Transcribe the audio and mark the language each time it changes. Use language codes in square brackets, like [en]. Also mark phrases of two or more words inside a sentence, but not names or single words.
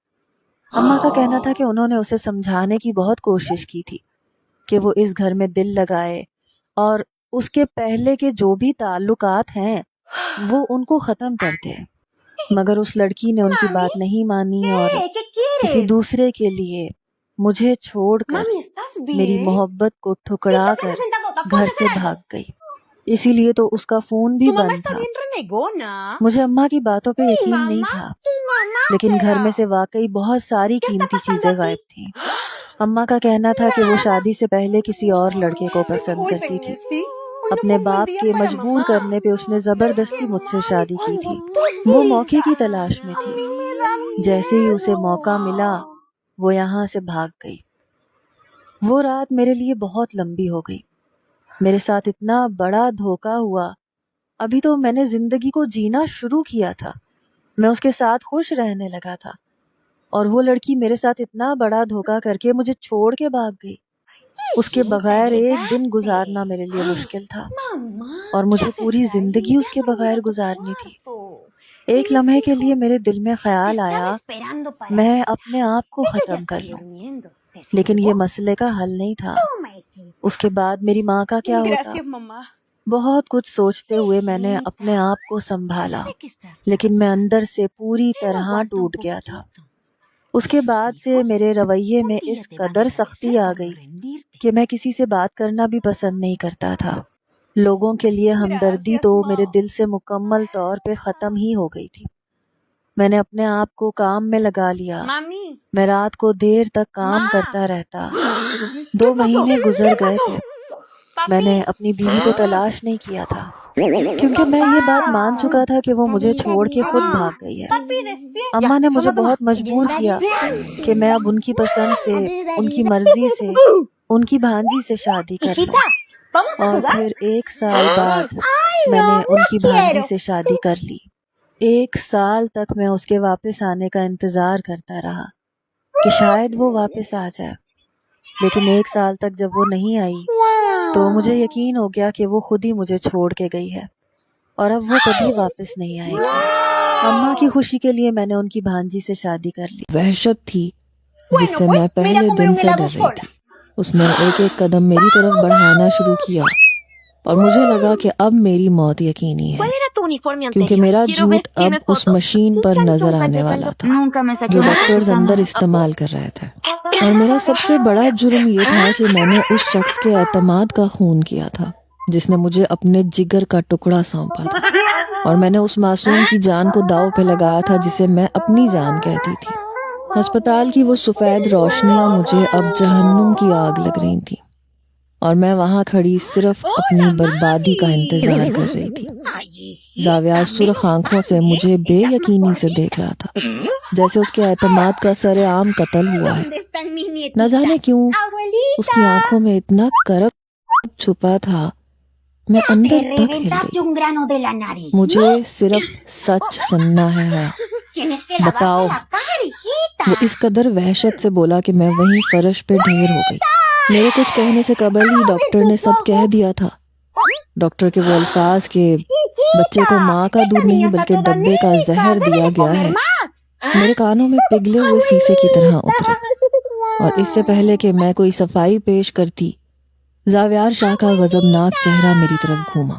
[ur] اماں کا کہنا تھا کہ انہوں نے اسے سمجھانے کی بہت کوشش کی تھی کہ وہ اس گھر میں دل لگائے اور اس کے پہلے کے جو بھی تعلقات ہیں وہ ان کو ختم کر دے، مگر اس لڑکی نے ان کی بات نہیں مانی اور [es] ¿Qué [ur] کسی [es] quieres? [ur] دوسرے کے لیے مجھے چھوڑ کر [es] Mami, ¿estás [ur] میری [es] bien? [ur] محبت کو [es] ¿Y [ur] ٹھکرا [es] tú qué [ur] کر [es] haces sentado? [ur] گھر [es] Ponte a [ur] سے [es] hacer algo. [ur] بھاگ گئی۔ اسی لیے تو اس کا فون بھی [es] Tu mamá [ur] بند [es] está [ur] تھا۔ [es] bien renegona. [ur] مجھے اماں کی باتوں پہ [es] Mi [ur] یقین نہیں [es] mamá, [ur] تھا، [es] tu mamá [ur] لیکن گھر [es] será. [ur] میں سے واقعی بہت ساری [es] ¿Qué está [ur] قیمتی [es] pasando [ur] چیزیں [es] aquí? [ur] غائب تھیں۔ اماں کا کہنا تھا کہ وہ [es] Nada. [ur] شادی سے پہلے کسی اور لڑکے کو پسند کرتی تھی۔ [es] Discúlpenme, ¿sí? Hoy no [ur] اپنے [es] fue un buen [ur] باپ [es] día [ur] کے [es] para [ur] مجبور [es] mamá. [ur] کرنے پہ اس نے [es] Es [ur] زبردستی [es] que, [ur] مجھ سے [es] mami, [ur] شادی کی [es] cuando [ur] تھی۔ [es] tú [ur] وہ موقع کی [es] llegas, [ur] تلاش میں [es] a [ur] تھی، [es] mí me da [ur] جیسے ہی اسے موقع [es] miedo. [ur] ملا وہ یہاں سے بھاگ گئی۔ وہ رات میرے لیے بہت لمبی ہو گئی، میرے ساتھ اتنا بڑا دھوکا ہوا۔ ابھی تو میں نے زندگی کو جینا شروع کیا تھا، میں اس کے ساتھ خوش رہنے لگا تھا، اور وہ لڑکی میرے ساتھ اتنا بڑا دھوکا کر کے مجھے چھوڑ کے بھاگ گئی۔ اس کے [es] Hijita, [ur] بغیر ایک دن [es] llegaste. [ur] گزارنا میرے لیے مشکل تھا، [es] Mamá, [ur] اور [es] ¿qué [ur] مجھے [es] haces [ur] پوری [es] ahí? [ur] زندگی اس کے [es] Déjalo ir [ur] بغیر [es] a tu [ur] گزارنی تھی۔ [es] cuarto. [ur] ایک [es] Mis [ur] لمحے کے لیے [es] hijos [ur] میرے دل میں [es] te [ur] خیال [es] están [ur] آیا [es] esperando para [ur] میں [es] cenar. [ur] اپنے آپ کو [es] Ellos ya [ur] ختم کر [es] están [ur] لوں، [es] durmiendo. ¿Te [ur] لیکن یہ [es] sirvo? [ur] مسئلے کا حل نہیں تھا۔ [es] Toma, hijita. [ur] اس کے بعد میری ماں کا کیا ہوتا؟ [es] Gracias, mamá. [ur] بہت کچھ سوچتے ہوئے میں نے اپنے [es] Hijita, [ur] آپ کو سنبھالا، [es] sé que estás [ur] لیکن میں [es] cansada, [ur] اندر سے پوری [es] pero [ur] طرح [es] aguanta [ur] ٹوٹ [es] un [ur] گیا تھا۔ [es] poquito. [ur] اس کے [es] Tus [ur] بعد سے [es] hijos [ur] میرے رویے [es] un [ur] میں [es] día [ur] اس [es] te van a [ur] قدر سختی [es] agradecer [ur] آ [es] por [ur] گئی [es] no rendirte. [ur] کہ میں کسی سے بات کرنا بھی پسند نہیں کرتا تھا۔ لوگوں کے لیے ہمدردی [es] Gracias, [ur] تو [es] ma. [ur] میرے دل سے مکمل طور پہ ختم ہی ہو گئی تھی۔ میں نے اپنے آپ کو کام میں لگا لیا، [es] Mami, [ur] میں رات کو دیر تک کام [es] ma. [ur] کرتا رہتا۔ [es] ¿Qué [ur] 2 [es] pasó? [ur] مہینے گزر [es] ¿Qué [ur] گئے [es] pasó? [ur] تھے، میں نے [es] Papi. [ur] اپنی بیوی کو تلاش نہیں کیا تھا کیونکہ میں یہ بات مان چکا تھا کہ وہ مجھے چھوڑ کے خود بھاگ گئی ہے۔ [es] Papi, despierta. [ur] اماں نے مجھے [es] Toma, toma. [ur] بہت مجبور کیا کہ میں اب ان کی پسند سے، ان کی مرضی سے، ان کی بھانجی سے شادی کر لوں، [es] Hijita, vamos a [ur] اور [es] jugar. [ur] پھر 1 سال بعد [es] Ay, [ur] میں [es] no, [ur] نے ان [es] no [ur] کی بھانجی [es] quiero. [ur] سے شادی کر لی۔ 1 سال تک میں اس کے واپس آنے کا انتظار کرتا رہا کہ شاید وہ واپس آ جائے، لیکن 1 سال تک جب وہ نہیں آئی تو مجھے یقین ہو گیا کہ وہ خود ہی مجھے چھوڑ کے گئی ہے، اور اب وہ کبھی واپس نہیں آئے گی۔ اماں کی خوشی کے لیے میں نے ان کی بھانجی سے شادی کر لی. وحشت تھی [es] Bueno, [ur] جس سے میں [es] pues me iré a [ur] पहले [es] comer [ur] दिन [es] un [ur] से [es] helado [ur] ڈر رہی [es] sola. [ur] थी। اس نے ایک ایک قدم میری طرف بڑھانا شروع کیا اور مجھے لگا کہ اب میری موت یقینی ہے, [es] ¿Cuál era tu uniforme [ur] क्योंकि [es] anterior? [ur] मेरा [es] Quiero ver, [ur] جھوٹ اب [es] ¿tienes [ur] उस [es] fotos? [ur] مشین پر نظر آنے والا تھا [es] Nunca me saqué [ur] जो [es] una foto [ur] डॉक्टर्स [es] usando. [ur] اندر استعمال کر رہے تھے. اور میرا سب سے بڑا جرم یہ تھا کہ میں نے اس شخص کے اعتماد کا خون کیا تھا جس نے مجھے اپنے جگر کا ٹکڑا سونپا تھا، اور میں نے اس معصوم کی جان کو داؤ پہ لگایا تھا جسے میں اپنی جان کہتی تھی. اسپتال کی وہ سفید روشنیاں مجھے اب جہنم کی آگ لگ رہی تھی، اور میں وہاں کھڑی صرف اپنی بربادی کا انتظار کر رہی تھی. جاویار سرخ آنکھوں سے مجھے بےیقینی سے دیکھ رہا تھا، جیسے اس کے اعتماد کا سرعام قتل ہوا ہے. [es] ¿Dónde están mis nietitas? [ur] نہ جانے کیوں اس کی آنکھوں میں اتنا کرب چھپا تھا، میں [es] Te [ur] اندر تک ہل [es] reventaste [ur] गई। [es] un grano de la nariz. [ur] مجھے صرف سچ سننا ہے. [es] Tienes que lavarte [ur] बताओ। [es] la cara, hijita. [ur] وہ اس قدر وحشت سے بولا کہ میں وہیں فرش پہ ڈھیر ہو گئی. میرے کچھ کہنے سے قبل ہی ڈاکٹر نے سب کہہ دیا تھا. ڈاکٹر کے وہ الفاظ کے بچے کو ماں کا دودھ نہیں بلکہ ڈبے کا زہر دیا گیا ہے میرے کانوں میں پگھلے ہوئے شیشے کی طرح اترے، اور اس سے پہلے کہ میں کوئی صفائی پیش کرتی، جاویار شاہ کا غضبناک چہرہ میری طرف گھوما.